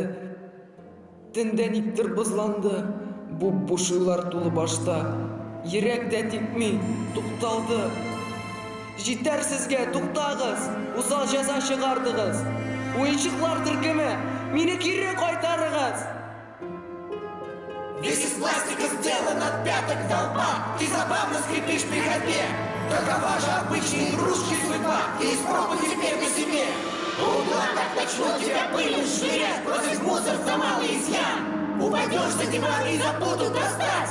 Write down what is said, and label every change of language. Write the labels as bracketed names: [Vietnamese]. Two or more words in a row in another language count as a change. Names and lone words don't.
[Tatar] Тендә никтер бозланды. Буш-буш тулы башта. Йөрәк дә типми, тукталды. Җитәр сезгә, туктагыз. Усал җәза чыгардыгыз. Уенчыклар төркеме, мине кире кайтарыгыз. [Russian] Весь из пластика сделан от пяток до лба. Ты забавно скрипишь при ходьбе. Какова же обычная игрушки судьба? Ты испробуй теперь на себе. Угла так начнут тебя пылью швырять. Бросить мусор за малый изъян. Упадешь за диван и забудут достать.